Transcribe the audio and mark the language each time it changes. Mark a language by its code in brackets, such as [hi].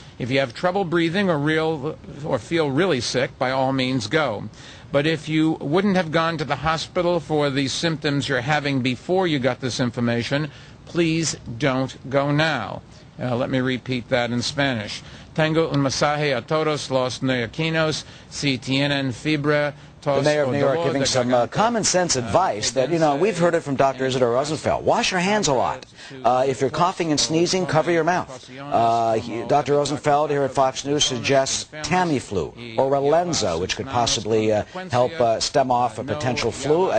[en] If you have trouble breathing or feel really sick, by all means go. But if you wouldn't have gone to the hospital for the symptoms you're having before you got this information, please don't go now. Let me repeat that in Spanish. [es] Tengo un mensaje a todos los neoyorquinos si tienen fiebre. [en] The mayor of New York giving some common sense advice that, we've heard it from Dr. Isidore Rosenfeld. Wash your hands a lot. If you're coughing and sneezing, cover your mouth. Dr. Rosenfeld here at Fox News suggests Tamiflu or Relenza, which could possibly help stem off a potential flu.